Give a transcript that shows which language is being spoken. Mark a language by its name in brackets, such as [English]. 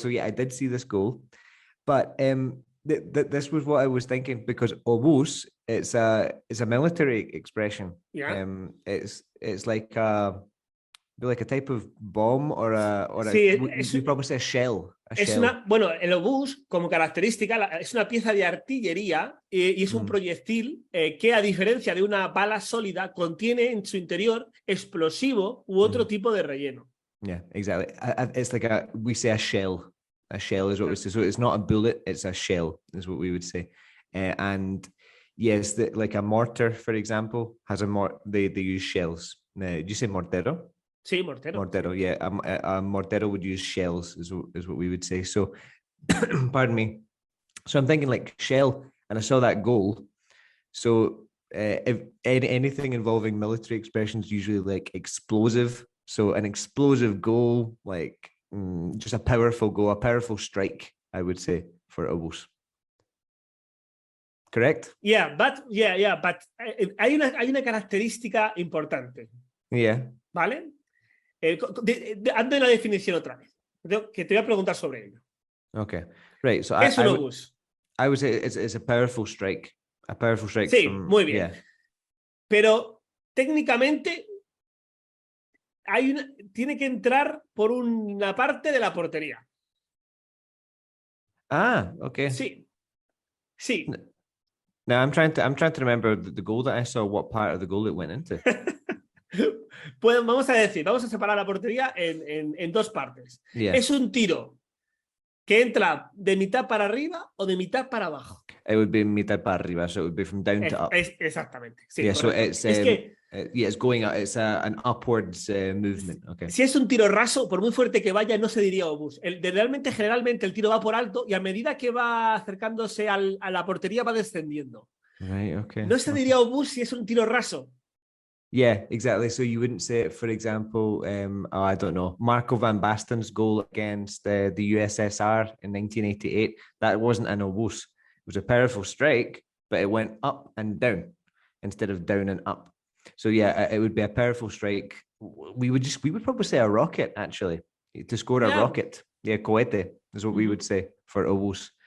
[English] So yeah, I did see this goal. But this was what I was thinking, because obús, it's a military expression. Yeah. It's like a type of bomb or you probably say a shell. [Spanish] Bueno, el obús, como característica, es una pieza de artillería y es un proyectil que, a diferencia de una bala sólida, contiene en su interior explosivo u otro tipo de relleno. [English] Yeah, exactly. It's like we say a shell. A shell is what we say. So it's not a bullet, it's a shell, is what we would say. And yes, like a mortar, for example, has they use shells. Do you say mortero? [Spanish] Sí, mortero. [English] Mortero, yeah. A mortero would use shells, is what we would say. So, pardon me. So I'm thinking like shell, and I saw that goal. So if anything involving military expressions, usually like explosive. So an explosive goal, like just a powerful goal, a powerful strike, I would say, for obús. Correct? Yeah, but [Spanish] hay una característica importante. [English] Yeah. [Spanish] ¿Vale? Hazme la definición otra vez, que te voy a preguntar sobre ello. [English] Okay, right. So [Spanish] ¿Qué es un obús? [English] I would say it's a powerful strike. A powerful strike. [Spanish] Sí, muy bien. [English] Yeah. [Spanish] Pero técnicamente tiene que entrar por una parte de la portería. [English] Ah, okay. [Spanish] Sí. [English] Now I'm trying to remember the goal that I saw. What part of the goal it went into? [Spanish] Pues vamos a separar la portería en dos partes. [English] Yeah. [Spanish] Es un tiro que entra de mitad para arriba o de mitad para abajo. [English] It would be [Spanish] mitad para arriba, [English] so it would be from down to up. [Spanish] Exactamente. Sí, [English] yeah, correcto. So it's it's going up. It's an upwards movement. Okay. [Spanish] Si es un tiro raso, por muy fuerte que vaya, no se diría obús. Generalmente el tiro va por alto y a medida que va acercándose a la portería va descendiendo. [English] Right, okay. [Spanish] No se diría obús si es un tiro raso. [English] Yeah, exactly. So you wouldn't say it, for example, I don't know, Marco van Basten's goal against the USSR in 1988. That wasn't an obús. It was a powerful strike, but it went up and down instead of down and up. So yeah, it would be a powerful strike. We would probably say a rocket, actually, to score a rocket. Yeah, cohete is what we would say for obús.